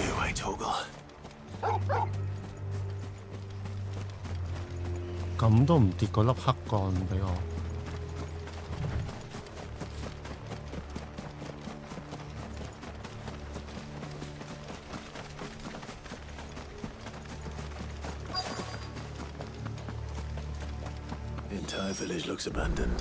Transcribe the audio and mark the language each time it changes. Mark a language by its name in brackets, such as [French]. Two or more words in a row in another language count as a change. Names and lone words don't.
[English] my toggle. [Cantonese] 咁都唔跌嗰粒黑鋼俾我。 [English] The entire village looks abandoned.